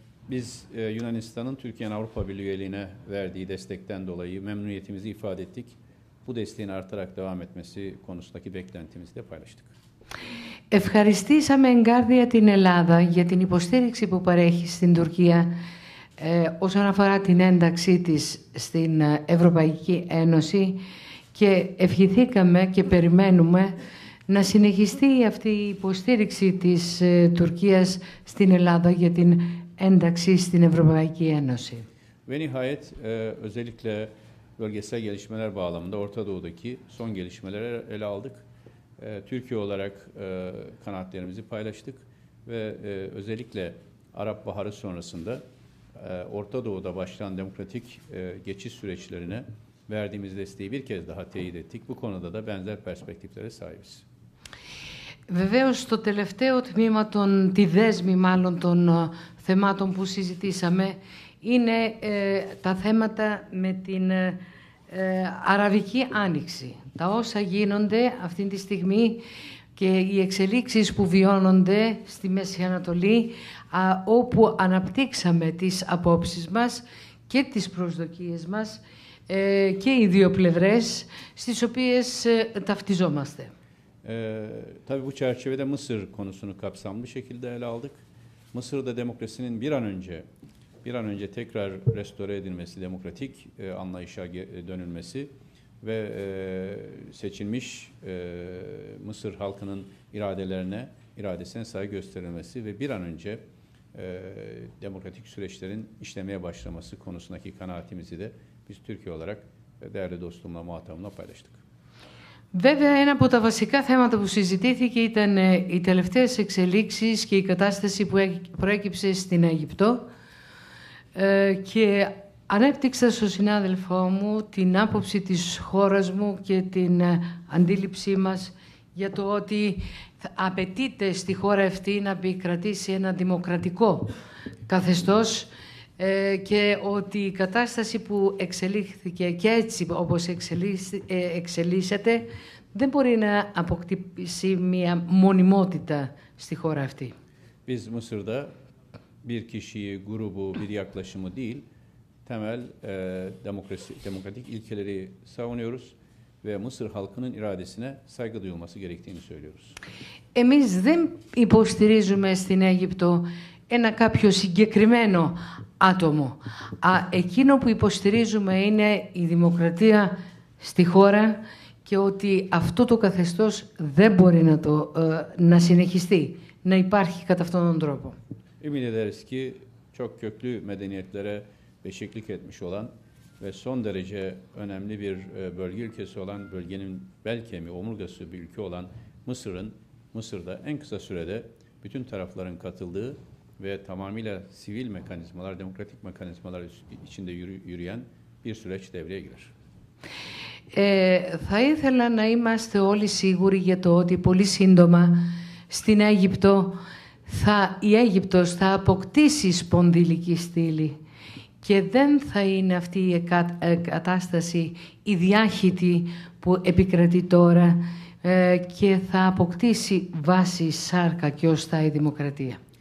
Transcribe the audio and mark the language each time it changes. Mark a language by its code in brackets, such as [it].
[tr] Biz Yunanistan'ın Türkiye'nin Avrupa Birliği üyeliğine verdiği destekten dolayı memnuniyetimizi ifade ettik. Bu desteğin artarak devam etmesi konusundaki beklentimizi de paylaştık. [el] Ευχαριστήσαμε εγκάρδια την Ελλάδα για την υποστήριξη που παρέχει στην Τουρκία όσον αφορά την ένταξή της στην Ευρωπαϊκή Ένωση και ευχηθήκαμε και περιμένουμε να συνεχιστεί αυτή η υποστήριξη της Τουρκίας στην Ελλάδα για την ένταξη στην Ευρωπαϊκή Ένωση. [tr] Ve nihayet özellikle bölgesel gelişmeler bağlamında Orta Doğu'daki son gelişmeleri ele aldık. Türkiye olarak kanaatlerimizi paylaştık ve özellikle Arap Baharı sonrasında Orta Doğu'da başlayan demokratik geçiş süreçlerine verdiğimiz desteği bir kez daha teyit ettik. Bu konuda da benzer perspektiflere sahibiz. [el] Βεβαίως, στο τελευταίο τμήμα τη δέσμη μάλλον των θεμάτων που συζητήσαμε είναι τα θέματα με την Αραβική Άνοιξη. Τα όσα γίνονται αυτή τη στιγμή και οι εξελίξεις που βιώνονται στη Μέση Ανατολή, όπου αναπτύξαμε τις απόψεις μας και τις προσδοκίες μας και οι δύο πλευρές, στις οποίες ταυτιζόμαστε. [tr] Tabii bu çerçevede Mısır konusunu kapsamlı bir şekilde ele aldık. Mısır'da demokrasinin bir an önce tekrar restore edilmesi, demokratik anlayışa dönülmesi ve seçilmiş Mısır halkının iradesine saygı gösterilmesi ve bir an önce demokratik süreçlerin işlemeye başlaması konusundaki kanaatimizi de biz Türkiye olarak değerli dostumla, muhatabımla paylaştık. [el] Βέβαια, ένα από τα βασικά θέματα που συζητήθηκε ήταν οι τελευταίες εξελίξεις και η κατάσταση που προέκυψε στην Αίγυπτο και ανέπτυξα στον συνάδελφό μου την άποψη της χώρας μου και την αντίληψή μας για το ότι απαιτείται στη χώρα αυτή να επικρατήσει ένα δημοκρατικό καθεστώς και ότι η κατάσταση που εξελίχθηκε και έτσι όπως εξελίσσεται δεν μπορεί να αποκτήσει μια μονιμότητα στη χώρα αυτή. [tr] Biz Mısır'da bir kişiyi, grubu, bir yaklaşımı değil, temel demokratik ilkeleri savunuyoruz ve Mısır halkının iradesine saygı duyulması gerektiğini söylüyoruz. [el] Εμείς δεν υποστηρίζουμε στην Αίγυπτο ένα κάποιο συγκεκριμένο άτομο. Εκείνο που υποστηρίζουμε είναι η δημοκρατία στη χώρα και ότι αυτό το καθεστώς δεν μπορεί να συνεχιστεί, να υπάρχει κατά αυτόν τον τρόπο. [tr] Ümit ederiz ki çok köklü medeniyetlere beşiklik etmiş olan ve son derece önemli bir bölge ülkesi olan, bölgenin bel kemiği, omurgası bir ülke olan Mısır'da en kısa sürede bütün tarafların katıldığı ve tamamıyla sivil mekanizmalar, demokratik mekanizmalar içinde yürüyen bir süreç devreye girer. [el] Θα ήθελα να είμαστε όλοι σίγουροι για το ότι πολύ σύντομα στην Αίγυπτο η Αίγυπτος θα αποκτήσει σπονδυλική στήλη και δεν θα είναι αυτή η κατάσταση η διάχυτη που επικρατεί τώρα και θα αποκτήσει βάση σάρκα και ωστά η δημοκρατία.